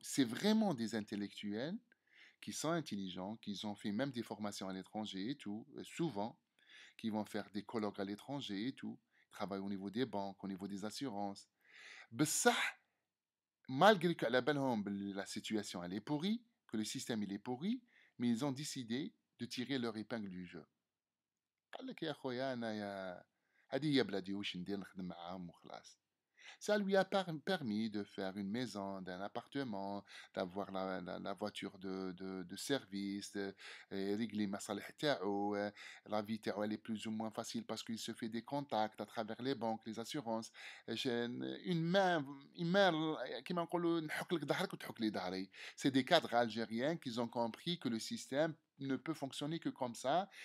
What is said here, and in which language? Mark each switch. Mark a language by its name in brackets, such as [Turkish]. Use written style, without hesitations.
[French] C'est vraiment des intellectuels qui sont intelligents, qui ont fait même des formations à l'étranger et tout, souvent, qui vont faire des colloques à l'étranger et tout, ils travaillent au niveau des banques, au niveau des assurances. بصح malgré que la situation elle est pourrie, que le système il est pourri, mais ils ont décidé de tirer leur épingle du jeu. [Arabic] قال لك يا خويا انايا هذه هي بلادي واش ندير نخدم معاهم وخلاص. [French] Ça lui a permis de faire une maison, d'un appartement, d'avoir la voiture de service, régler masalih تاعو, la vie تاعو elle est plus ou moins facile parce qu'il se fait des contacts à travers les banques, les assurances. Une main [Arabic] كيما نقولوا نحك لك ظهرك وتحك لي ظهري. [French] C'est des cadres algériens qui ont compris que le système ne peut fonctionner que comme ça.